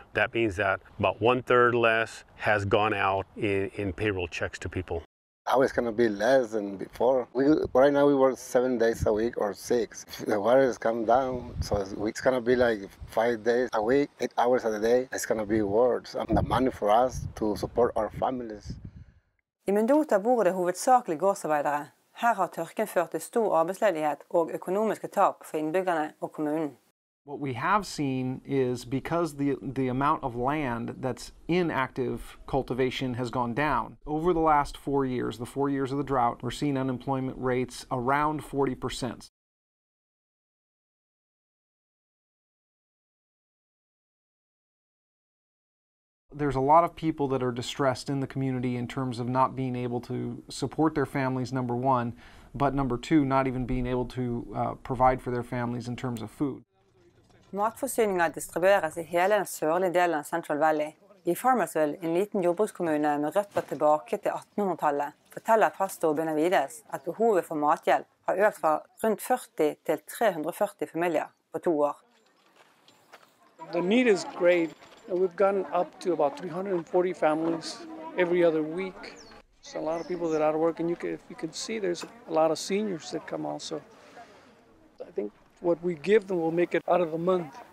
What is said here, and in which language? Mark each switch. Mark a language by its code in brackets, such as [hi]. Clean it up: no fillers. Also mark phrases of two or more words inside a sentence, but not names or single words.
[en] That means that about 1/3 less has gone out in payroll checks to people. How it's going to be less than before. Right now we work 7 days a week or 6. The water has come down, so it's going to be like 5 days a week, 8 hours a day. It's going to be worse. The money for us to support our families. [no] I Mendota bor det hovedsakelig gårdsarbeidere. Her har tørken ført til stor arbeidsledighet og økonomiske tap for innbyggerne og kommunen. [en] What we have seen is because the amount of land that's in active cultivation has gone down. Over the last 4 years, the 4 years of the drought, we're seeing unemployment rates around 40%. There's a lot of people that are distressed in the community in terms of not being able to support their families, number one, but number two, not even being able to provide for their families in terms of food. [no] Matforsyninger distribueres i hele den sørlige delen av Central Valley. I Farmersville, en liten jordbrukskommune med røtter tilbake til 1800-tallet, forteller pastor Benavides at behovet for mathjelp har økt fra rundt 40 til 340 familier på 2 år. [en] The need is great. We've gotten up to about 340 families every other week. So a lot of people that are out of work, and if you can see, there's a lot of seniors that come also. I think what we give them will make it out of the month.